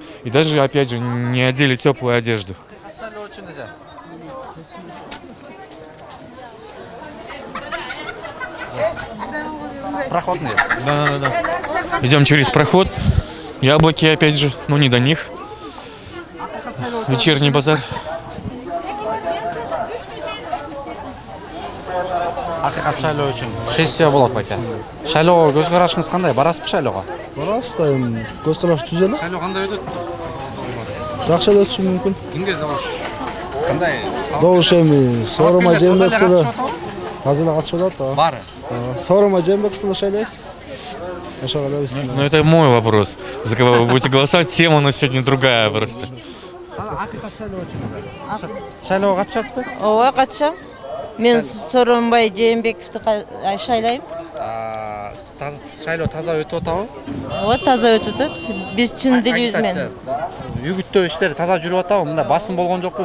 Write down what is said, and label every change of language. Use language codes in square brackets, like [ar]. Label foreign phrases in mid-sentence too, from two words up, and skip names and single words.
[ru] И даже, опять же, не одели теплую одежду. Проходные. Да. Идем через проход. Яблоки, опять же, но не до них. Вечерний базар. [ky] Акыйкат шайлоо үчүн сессия болот бака. Шайлоого көз карашыңыз кандай? Барасызбы шайлоого? Барасыз да, эми көз караш түз эле. Шайлоо кандай өтөт? Жакшы эле өтүшү мүмкүн. Кимге добуш? Кандай? Добуш эми Сооронбай Жээнбеков деле таза эле катышып атат. Баары. Сооронбай Жээнбеков деле шайлайбыз. Ошого эле. [ru] Ну, это мой вопрос. За кого вы будете голосовать, тема у нас сегодня другая просто. [ky] Шайлоого катышасызбы? Ооба, катышам. Мен Сооронбай Жээнбековду шайлайм. Шайлоо таза өтүп атабы? Ооба, таза өтүп атат. Биз чын дилибиз менен. Үгүттөө иштери таза жүрүп атабы? Мында басым болгон жокпу?